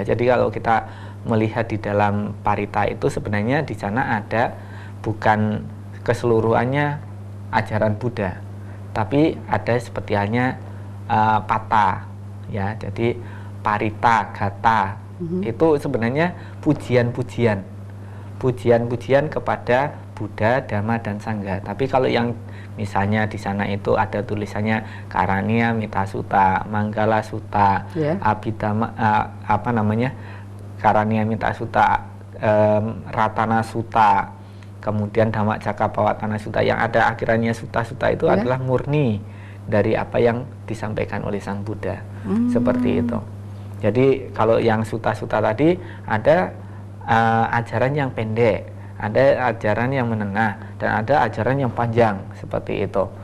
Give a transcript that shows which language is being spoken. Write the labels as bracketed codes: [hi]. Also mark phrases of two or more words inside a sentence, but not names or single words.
[id] Jadi kalau kita melihat di dalam Parita itu sebenarnya di sana ada bukan keseluruhannya ajaran Buddha, tapi ada seperti halnya pata, ya. Jadi parita, gata, itu sebenarnya pujian-pujian kepada Buddha, Dhamma, dan Sangha. Tapi kalau yang misalnya di sana itu ada tulisannya Karania Mita Sutta, Manggala Sutta, Abhidhamma, Karania Mita Sutta, Ratana Sutta, kemudian Dhamma Cakkappavattana Sutta, yang ada akhirannya Sutta-Sutta itu adalah murni dari apa yang disampaikan oleh Sang Buddha. Seperti itu. Jadi kalau yang suta-suta tadi ada ajaran yang pendek, ada ajaran yang menengah, dan ada ajaran yang panjang seperti itu.